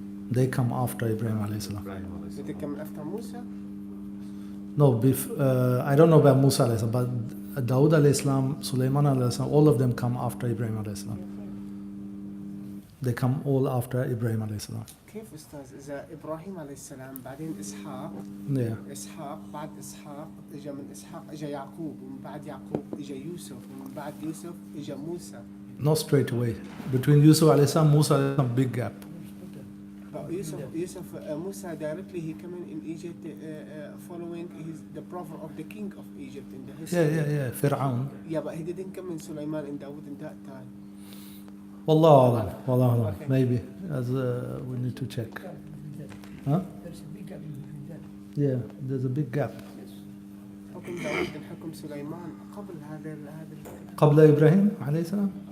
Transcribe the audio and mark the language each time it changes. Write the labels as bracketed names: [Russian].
[English] They come after Ibrahim alayhi salam. Did they come after Musa? No, I don't know about Musa alayhi salam, but Dawood alayhi salam, Sulaiman alayhi salam, all of them come after Ibrahim alayhi salam. They come all after Ibrahim alayhi salam. [Arabic] كيف أستاذ إذا إبراهيم عليه السلام بعدين إسحاق إسحاق بعد إسحاق إجا من إسحاق إجا يعقوب ومن بعد يعقوب إجا يوسف ومن بعد يوسف إجا موسى. [English] Not straight away. Between Yusuf alayhi salam, Musa alayhi salam, big gap. But Musa directly he came in Egypt following the brother of the king of Egypt in the history. Yeah. Fir'aun. Yeah, but he didn't come in Sulaiman and Dawood in that time. Wallahu alam. Maybe. As we need to check. Huh? There's a big gap between them. Yeah, there's a big gap. [Arabic] حكم داود حكم سليمان قبل هذا قبل إبراهيم عليه السلام.